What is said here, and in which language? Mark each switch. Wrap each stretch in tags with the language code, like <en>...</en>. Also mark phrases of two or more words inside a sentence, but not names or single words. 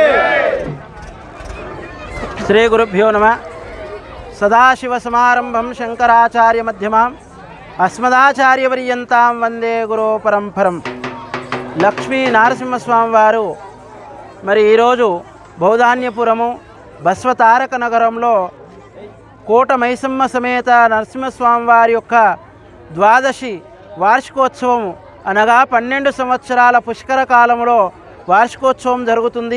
<sa>श्री गुरुभ्यो नमः। सदाशिव समारंभं शंकराचार्य मध्यमाम् अस्मदाचार्य पर्यन्तां वंदे गुरु परंपरं।</sa> <te>लक्ष्मी नरसिंहस्वामी वारु మరి ఈరోజు బౌధాన్యపురము బస్వతారక నగరంలో కోట మైసమ్మ సమేత నరసింహస్వామి వారి యొక్క ద్వాదశి వార్షికోత్సవం అనగా 12 సంవత్సరాల పుష్కర కాలంలో వార్షికోత్సవం జరుగుతుంది.</te>